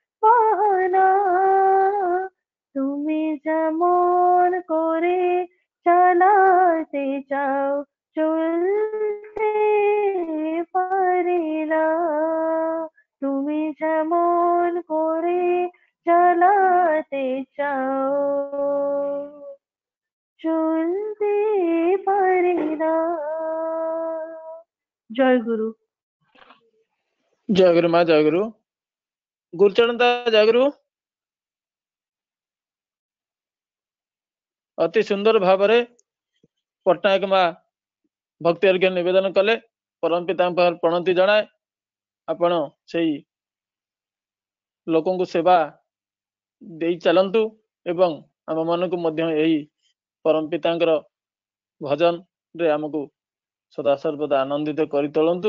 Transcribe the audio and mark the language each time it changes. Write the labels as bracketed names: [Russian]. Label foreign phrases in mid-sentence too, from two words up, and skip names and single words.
[Bangla] বাহানা, তুমি যেমন করে চালাতে চাও চলতে পারি না, তুমি যেমন করে চালাতে চাও চলতে পারি না। জয় গুরু। [Odia] ଜୟ ଗୁରୁ ମା, ଜୟ ଗୁରୁ। ଗୁରୁଚରଣ ଦା, ଜୟ ଗୁରୁ। ଅତି ସୁନ୍ଦର ଭାବରେ ପଟ୍ଟନାୟକ ମା ଭକ୍ତି ଅର୍ଘ୍ୟ ନିବେଦନ କଲେ। ପରମ ପିତାଙ୍କ ପାଖରେ ପ୍ରଣତି ଜଣାଏ ଆପଣ ସେଇ ଲୋକଙ୍କୁ ସେବା ଦେଇ ଚାଲନ୍ତୁ ଏବଂ ଆମ ମାନଙ୍କୁ ମଧ୍ୟ ଏହି ପରମ ପିତାଙ୍କର ଭଜନରେ ଆମକୁ ସଦା ସର୍ବଦା ଆନନ୍ଦିତ କରି ତୋଳନ୍ତୁ।